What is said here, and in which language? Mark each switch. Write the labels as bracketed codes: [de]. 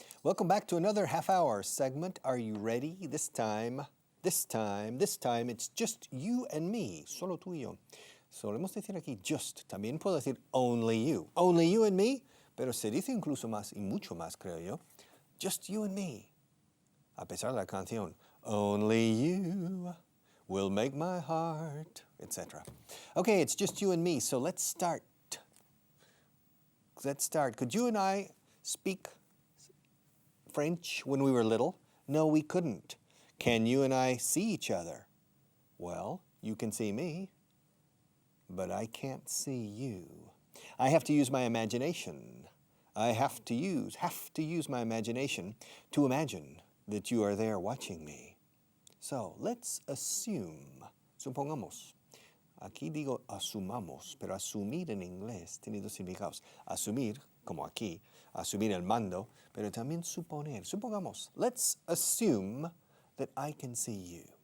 [en] Welcome back to another half-hour segment. Are you ready? This time, it's just you and me, [es] solo tú y yo. Solemos decir aquí [en] just, [es] también puedo decir [en] only you and me, [es] pero se dice incluso más y mucho más, creo yo, [en] just you and me. [es] A pesar de la canción, [en] only you will make my heart, [es] etc. [en] Okay, it's just you and me, so let's start. Could you and I speak French when we were little? No, we couldn't. Can you and I see each other? Well, you can see me, but I can't see you. I have to use my imagination. I have to use my imagination to imagine that you are there watching me. So, let's assume. [es] Supongamos. Aquí digo asumamos, pero asumir en inglés tiene dos significados. Asumir, como aquí, asumir el mando, pero también suponer. Supongamos, [en] let's assume that I can see you.